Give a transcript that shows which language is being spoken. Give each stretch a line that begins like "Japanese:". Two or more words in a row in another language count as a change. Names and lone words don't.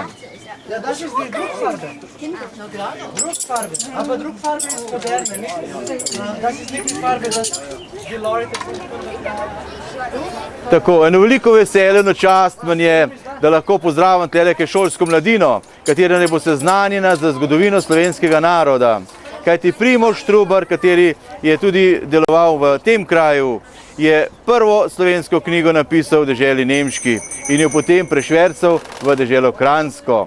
German: Ja, das ist die Druckfarbe. Druckfarbe. Aber Druckfarbe ist moderne, nicht? Das ist nicht die Farbe, dass die Leute...
Slovenian: Tako, eno veliko veselje na čast manj je, da lahko pozdravim teleke šolsko mladino, katera ne bo seznanjena za zgodovino slovenskega naroda. Kajti Primož Trubar, kateri je tudi deloval v tem kraju, je prvo slovensko knjigo napisal v deželi Nemški in jo potem prešvercal v deželo Kranjsko.